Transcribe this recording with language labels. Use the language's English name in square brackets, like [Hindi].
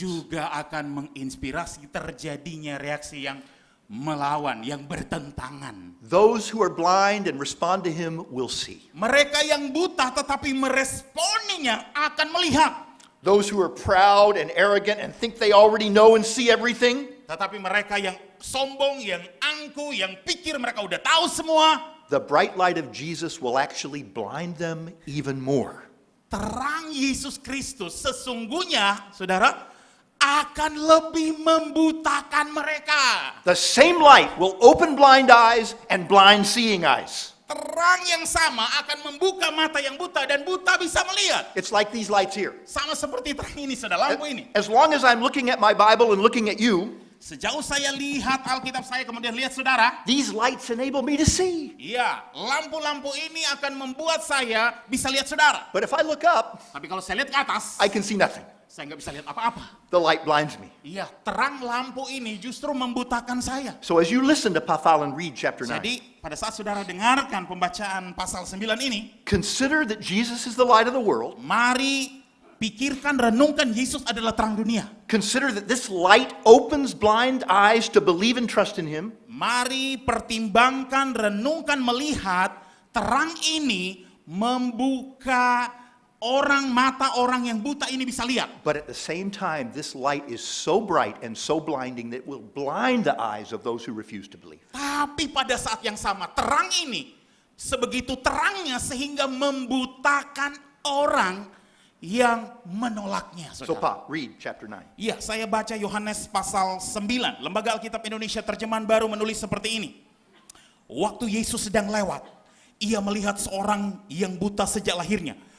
[Indonesian] juga akan menginspirasi terjadinya reaksi yang melawan, yang bertentangan. [English] Those who are blind and respond to Him will see. [Indonesian] Mereka yang buta tetapi meresponinya akan melihat. [English] Those who are proud and arrogant and think they already know and see everything, [Indonesian] Tetapi mereka yang sombong, yang angku, yang pikir mereka udah tahu semua, [English] the bright light of Jesus will actually blind them even more. [Indonesian] terang Yesus Kristus sesungguhnya, saudara, akan lebih membutakan mereka. [English] The same light will open blind eyes and blind seeing eyes. [Indonesian] Terang yang sama akan membuka mata yang buta dan buta bisa melihat. [English] It's like these lights here. [Indonesian] Sama seperti terang ini, saudara, lampu ini. [English] As long as I'm looking at my Bible and looking at you, [Indonesian] Sejauh saya lihat Alkitab saya kemudian lihat saudara, [English] these lights enable me to see. [Indonesian] iya, lampu-lampu ini akan membuat saya bisa lihat saudara. [English] But if I look up, [Indonesian] Tapi kalau saya lihat ke atas, [English] I can see nothing. [Indonesian] saya nggak bisa lihat apa-apa. [English] The light blinds me. [Indonesian] Iya, terang lampu ini justru membutakan saya. [English] So as you listen to Pa Fallon read chapter 9, [Indonesian] Jadi pada saat saudara dengarkan pembacaan pasal 9 ini, [English] consider that Jesus is the light of the world. [Indonesian] mari pikirkan, renungkan Yesus adalah terang dunia. [English] Consider that this light opens blind eyes to believe and trust in Him. [Indonesian] Mari pertimbangkan, renungkan, melihat terang ini membuka mata orang yang buta ini bisa lihat. [English] But at the same time, this light is so bright and so blinding that it will blind the eyes of those who refuse to believe. [Indonesian] Tapi pada saat yang sama, terang ini sebegitu terangnya sehingga membutakan orang yang menolaknya. [English] So, [Indonesian] Saudara. [English] Pop, read chapter 9. [Indonesian] Iya, saya baca Yohanes pasal 9. Lembaga Alkitab Indonesia Terjemahan Baru menulis seperti ini. Waktu Yesus sedang lewat, ia melihat seorang yang buta sejak lahirnya.